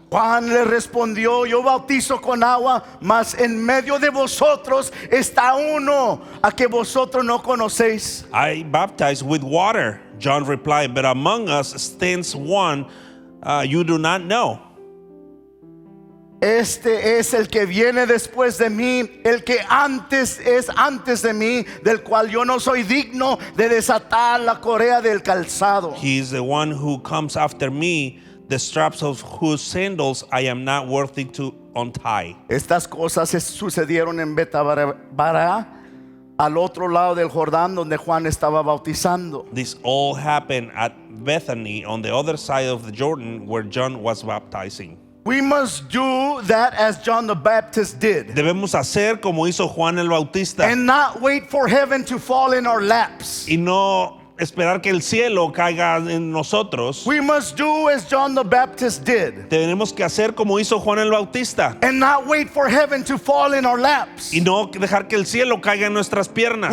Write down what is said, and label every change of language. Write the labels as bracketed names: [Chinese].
[Spanish] Juan le respondió, yo bautizo con agua, mas en medio de vosotros está uno a que vosotros no conocéis. [English] I baptize with water, John replied, but among us stands one you do not know. [Spanish] Este es el que viene después de mí, el que antes es antes de mí, del cual yo no soy digno de desatar la correa del calzado. [English] He is the one who comes after me, the straps of whose sandals I am not worthy to untie. [Spanish] Estas cosas sucedieron en Betabara, al otro lado del Jordán, donde Juan estaba bautizando. [English] This all happened at Bethany on the other side of the Jordan where John was baptizing. We must do that as John the Baptist did, [Spanish] Debemos hacer como hizo Juan el Bautista [English] and not wait for heaven to fall in our laps. [Spanish] y no esperar que el cielo caiga en nosotros. [English] We must do as John the Baptist did, [Spanish] Tenemos que hacer como hizo Juan el Bautista [English] and not wait for heaven to fall in our laps. [Spanish] y no dejar que el cielo caiga en nuestras piernas.